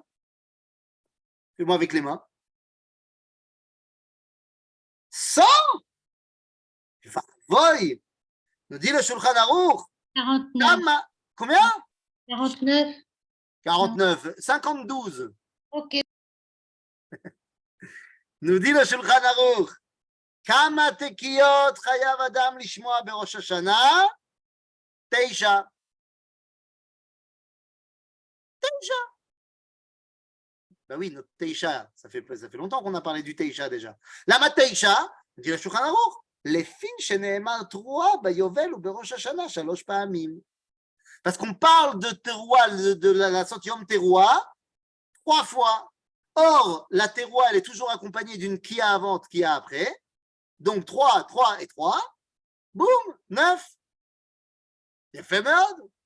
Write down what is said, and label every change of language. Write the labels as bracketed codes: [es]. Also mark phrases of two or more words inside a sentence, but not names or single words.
[fr] Fais-moi avec les mains. 100! Voy! Nous dit le Shulchan Aruch. 49. Combien? 49. 49. 52. Ok. nous dit le Shulchan Aruch. [he] כמה תקיות חייב אדם לשמוע בראש השנה? [fr] 9. 9. Ben oui, notre Teisha, ça fait longtemps qu'on a parlé du Teisha déjà. [he] למה תשעה, [fr] dit le [he] Shulchan Aruch, לפי שנאמר תרועה ביובל ובראש השנה 3 פעמים. [fr] Parce qu'on parle de teroua, de la sortie Yom Teruah, 3 fois. Or, la teroua, elle est toujours accompagnée d'une kia avant, kia après. Donc 3, 3 et 3. Boum, 9. Il a fait merde.